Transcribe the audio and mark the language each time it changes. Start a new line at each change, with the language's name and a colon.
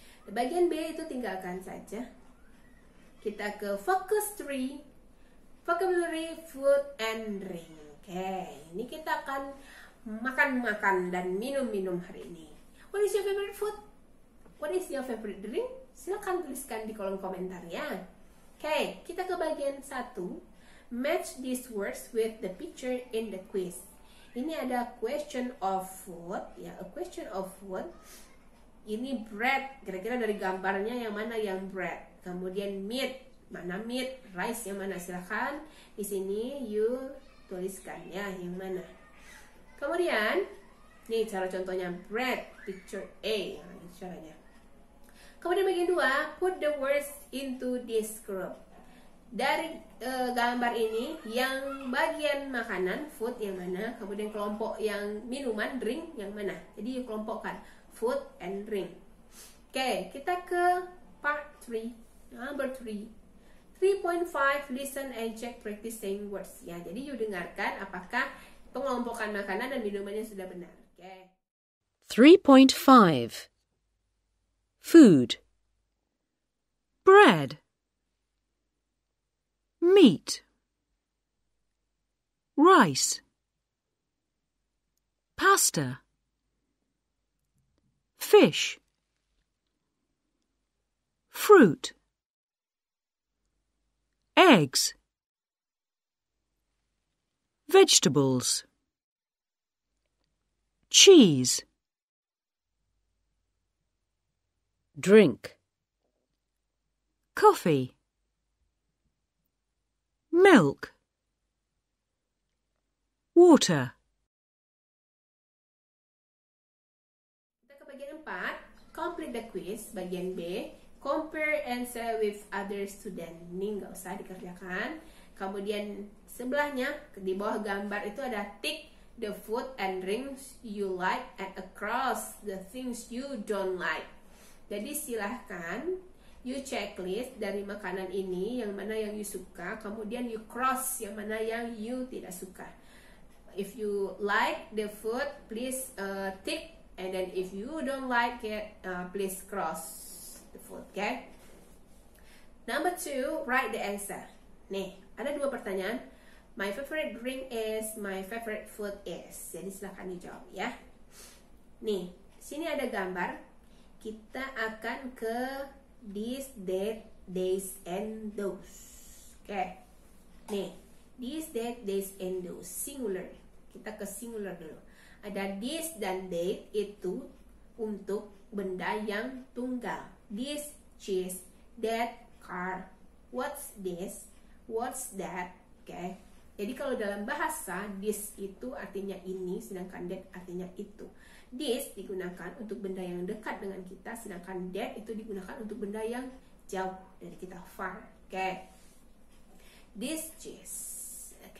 Indonesian: Bagian B itu tinggalkan saja. Kita ke
English: focus 3, vocabulary, food, and drink.
Indonesian: Oke, ini kita akan makan-makan dan minum-minum hari ini.
English: What is your favorite food? What is your favorite drink?
Indonesian: Silakan tuliskan di kolom komentar ya. Oke, kita ke bagian 1.
English: Match these words with the picture in the quiz.
Indonesian: Ini ada
English: question of food ya, a question of food.
Indonesian: Ini bread, kira-kira dari gambarnya yang mana yang bread. Kemudian meat, mana meat, rice yang mana, silakan di sini you tuliskan ya yang mana. Kemudian nih cara contohnya bread, picture A, nah, ini caranya. Kemudian bagian 2,
English: put the words into this group.
Indonesian: Dari gambar ini yang bagian makanan food yang mana, kemudian kelompok yang minuman drink yang mana. Jadi you kelompokkan food and drink. Oke, kita ke part 3. Number 3.
English: 3.5 listen and check practice saying words.
Indonesian: Ya, jadi you dengarkan apakah pengelompokan makanan dan minumannya sudah benar. Oke.
English: 3.5 Food. Bread. Meat. Rice. Pasta. Fish. Fruit. Eggs. Vegetables. Cheese. Drink. Coffee. Milk. Water.
Indonesian: Kita ke bagian 4,
English: complete the quiz.
Indonesian: Bagian B,
English: compare answer with other student.
Indonesian: Ini nggak usah dikerjakan. Kemudian sebelahnya di bawah gambar itu ada
English: tick the food and drinks you like and across the things you don't like.
Indonesian: Jadi silahkan you checklist dari makanan ini yang mana yang you suka, kemudian you cross yang mana yang you tidak suka.
English: If you like the food, please tick, and then if you don't like it, please cross the food. Okay. Number 2, write the answer.
Indonesian: Nih, ada 2 pertanyaan.
English: My favorite drink is, my favorite food is.
Indonesian: Jadi silahkan dijawab ya. Nih, sini ada gambar. Kita akan ke this, that, days, and those. Oke.
English: Nih, this, that, days, and those.
Indonesian: Singular. Kita ke singular dulu. Ada this dan that itu untuk benda yang tunggal.
English: This cheese, that car, what's this, what's that.
Indonesian: Oke. Jadi kalau dalam bahasa, this itu artinya ini, sedangkan that artinya itu. This digunakan untuk benda yang dekat dengan kita, sedangkan that itu digunakan untuk benda yang jauh dari kita, far. Oke.
English: This cheese.
Indonesian: Oke.